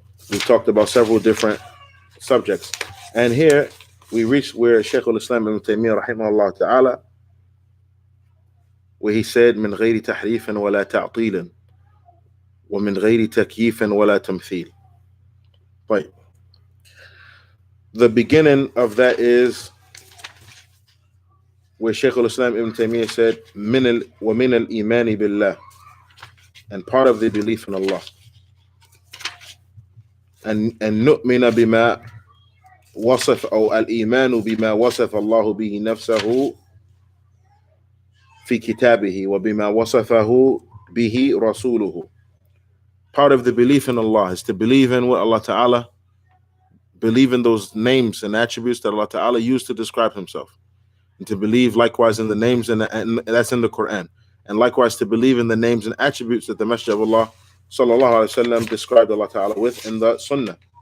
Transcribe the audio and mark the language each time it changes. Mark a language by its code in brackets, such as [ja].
[en] We talked about several different subjects. And here we reached where Shaykh al-Islam ibn Taymiyyah rahimahullah ta'ala, where he said, [ar] من غير تحريف ولا تعطيل ومن غير تكييف ولا تمثيل. [en] Right. The beginning of that is where Shaykh al-Islam ibn Taymiyyah said, [ar] ومن الإيمان بالله, [en] and part of the belief in Allah. [ar] And نؤمن بما وصف أو الإيمان بما وصف الله به نفسه في كتابه وبما وصفه به رسوله. [en] Part of the belief in Allah is to believe in what Allah Ta'ala, believe in those names and attributes that Allah Ta'ala used to describe himself, and to believe likewise in the names and that's in the Quran, and likewise to believe in the names and attributes that the Messenger of Allah Sallallahu Alaihi Wasallam described Allah Ta'ala with in the Sunnah.